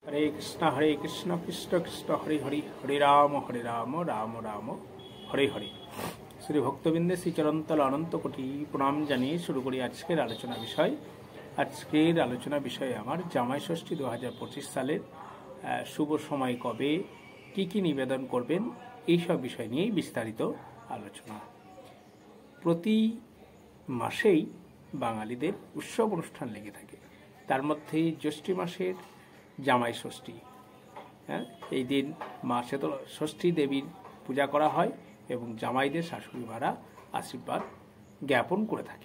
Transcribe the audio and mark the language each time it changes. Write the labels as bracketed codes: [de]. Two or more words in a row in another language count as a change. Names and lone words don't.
[hi] हरे कृष्ण कृष्ण कृष्ण हरे हरे हरे राम राम राम हरे हरे। [bn] শ্রী ভক্তবিন্দে শ্রী চরণতল অনন্ত কোটি প্রণাম জানিয়ে শুরু করি আজকের আলোচনা বিষয়। আজকের আলোচনা বিষয় আমার জামাই ষষ্ঠী 2025 সালের শুভ সময় কবে কী নিবেদন করবেন এই সব বিষয় নিয়ে বিস্তারিত আলোচনা। প্রতি মাসেই বাঙালিদের উৎসব অনুষ্ঠান লেগে থাকে, তার মধ্যে জ্যৈষ্ঠ মাসের জামাই ষষ্ঠী। এই দিন মা শীতল ষষ্ঠী দেবীর পূজা করা হয় এবং জামাইদের শাশুড়ি মারা আশীর্বাদ জ্ঞাপন করে থাকেন।